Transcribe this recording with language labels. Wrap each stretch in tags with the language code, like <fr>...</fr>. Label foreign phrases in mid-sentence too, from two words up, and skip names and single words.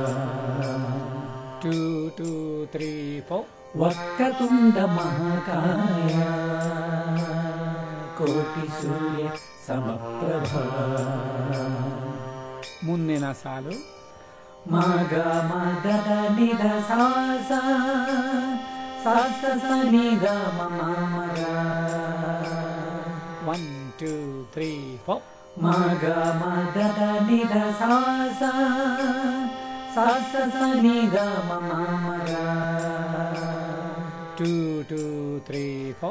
<kn>2 2 3 4.</kn> <sa>ವಕ್ರತುಂಡ ಮಹಾಕಾಯ ಕೋಟಿ ಸೂರ್ಯ ಸಮಪ್ರಭಾ.</sa> <kn>ಮುಂದಿನ ಸಾಲು ಮ ಗ ಮ ದ ದ ನಿ ದ ಸ ಸ ಸ ಸ ಸ ನಿ ಗ ಮ ಮ ಮ ಗ. 1 2 3 4. ಮ ಗ ಮ ದ ದ ನಿ ದ ಸ ಸ ಸ ಸ ಸ ನಿ ಗ ಮ ಮ ಮ ಗ. 2 2 3 4.</kn>